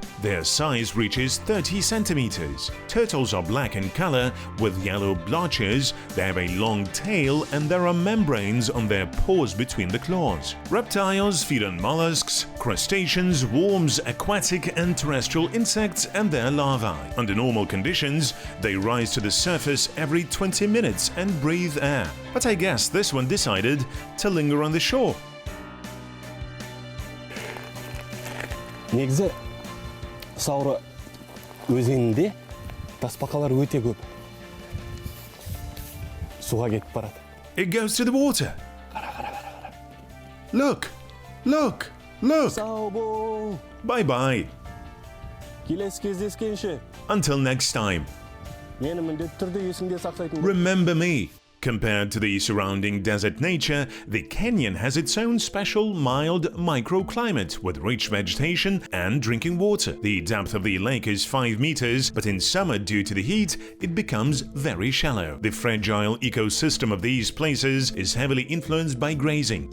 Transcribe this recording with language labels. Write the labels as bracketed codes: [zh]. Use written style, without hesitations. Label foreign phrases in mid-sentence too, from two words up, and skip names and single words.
[en] Their size reaches 30 centimeters. Turtles are black in color with yellow blotches, they have a long tail and there are membranes on their paws between the claws. Reptiles feed on mollusks, crustaceans, worms, aquatic and terrestrial insects and their larvae. Under normal conditions, they rise to the surface every 20 minutes and breathe air. But I guess this one decided to linger on the shore. [kk] негізі Саура өзенінде тасбақалар өте көп. Суға кетіп барады. [en] It goes to the water. Look, look, look. [kk] Сау бол. [en] Bye-bye. [kk] Келесі кездескенше. [en] Until next time. [kk] Мені міндетті түрде есіңде сақтайтын. [en] Remember me. Compared to the surrounding desert nature, the canyon has its own special mild microclimate with rich vegetation and drinking water. The depth of the lake is 5 meters, but in summer due to the heat, it becomes very shallow. The fragile ecosystem of these places is heavily influenced by grazing.